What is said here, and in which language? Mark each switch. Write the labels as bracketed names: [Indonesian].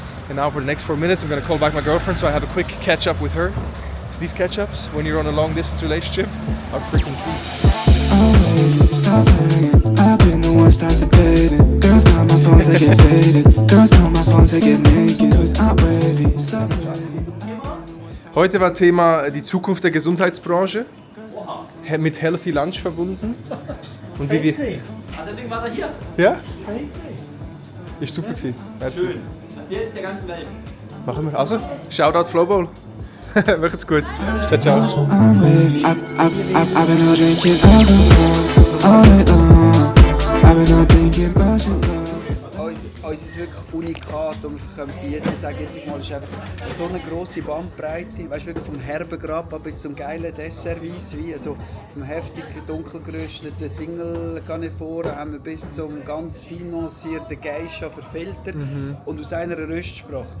[English] And now for the next 4 minutes, I'm gonna call back my girlfriend so I have a quick catch up with her. So these catch ups, when you're on a long distance relationship, are freaking key. Stop playing. I've been the one start debating. Girls call my phone to get faded. Girls call my phone to get naked. Cause I'm ready. Stop playing. [German] Heute war Thema die Zukunft der Gesundheitsbranche, mit Healthy Lunch verbunden. Und wie wir... Deswegen war er hier. Ja? Kann ich sehen. Ist super gewesen. Schön. Jetzt der ganzen Welt. Machen wir. Also, Shoutout Flowbowl. Macht's gut. Ciao, ciao. [English] I'm ready. I've been out drinking alcohol all night long. I've been out thinking about your love. [German] Uns ist wirklich unikat und wir können bieten. Ich sage jetzt mal, es ist einfach so eine grosse Bandbreite, weißt, wirklich vom herben Grappa bis zum geilen Dessert-Weisswein, also vom heftig dunkel gerösteten Single Canephore haben wir bis zum ganz fein nuancierten Geisha verfiltert und aus einer Röstsprache.